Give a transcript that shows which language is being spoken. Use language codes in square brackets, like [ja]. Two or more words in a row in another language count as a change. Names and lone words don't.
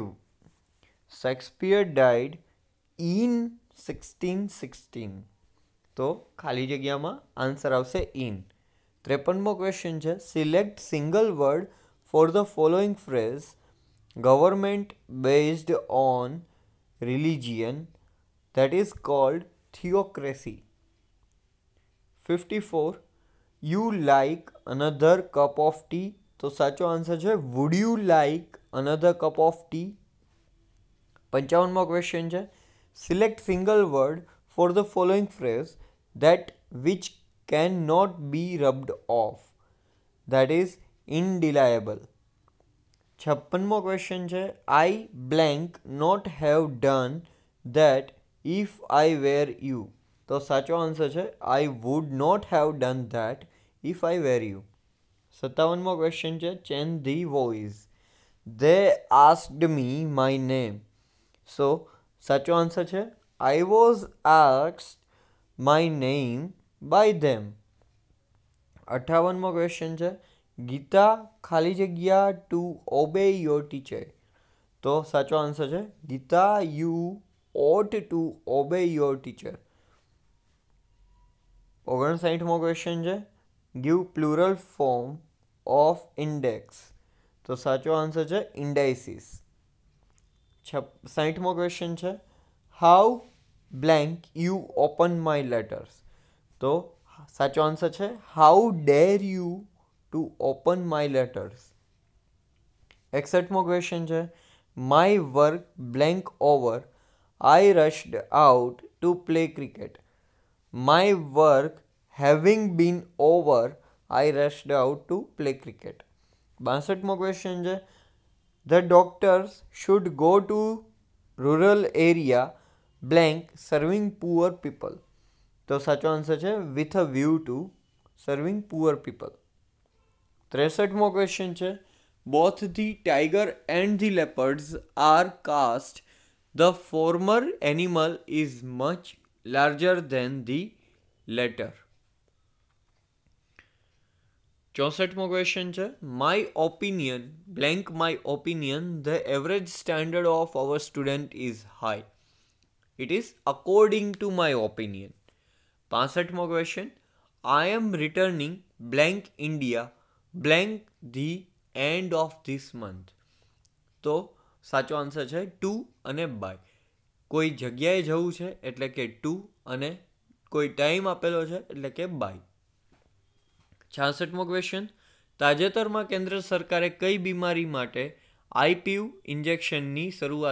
[en] Shakespeare died in 1616. [gu] તો ખાલી જગ્યામાં આન્સર આવશે ઇન. 53મો ક્વેશ્ચન છે, [en] select single word for the following phrase government based on religion that is called theocracy. 54, you like another cup of tea. [gu] તો સાચો આન્સર છે [en] would you like another cup of tea. [gu] 55મો ક્વેશ્ચન છે, [en] select single word for the following phrase that which cannot be rubbed off, that is indelible. [gu] 56મો ક્વેશ્ચન છે, [en] I blank not have done that if I were you. [gu] તો સાચો આન્સર છે [en] I would not have done that if I were you. [gu] 57મો ક્વેશ્ચન છે, [en] change the voice. They asked me my name. So [gu] સાચો આન્સર છે [en] I was asked my name by them. [gu] 58મો ક્વેશ્ચન છે, ગીતા ખાલી જગ્યા [en] to obey your teacher. [gu] તો સાચો આન્સર છે [en] ગીતા you ought to obey your teacher. [gu] 59મો ક્વેશ્ચન છે, [en] give plural form of index. [gu] તો સાચો આન્સર છે indices. 60મો ક્વેશ્ચન છે, [en] how blank you open my letters. [gu] તો સાચો આન્સર છે [en] how dare you to open my letters. [gu] 61મો ક્વેશ્ચન છે, [en] my work blank over, I rushed out to play cricket. My work having been over, I rushed out to play cricket. [gu] 62મો ક્વેશ્ચન છે, [en] the doctors should go to rural area blank serving poor people. [gu] તો સાચો આન્સર છે [en] with a view to serving poor people. [gu] 63મો ક્વેશ્ચન છે, [en] both the tiger and the leopards are cast. The former animal is much larger than the latter. [gu] 64મો ક્વેશ્ચન છે, [en] my opinion blank my opinion the average standard of our student is high. It is according to my opinion. [gu] 65મો ક્વેશ્ચન, [en] I am returning blank India blank the end of this month. [gu] તો સાચો આન્સર છે ટુ અને બાય. કોઈ જગ્યાએ જવું છે એટલે કે ટુ અને કોઈ ટાઈમ આપેલો છે એટલે કે બાય. 66મો ક્વેશ્ચન, તાજેતરમાં કેન્દ્ર સરકારે કઈ બીમારી માટે IPU ઇન્જેક્શનની શરૂઆત કરી?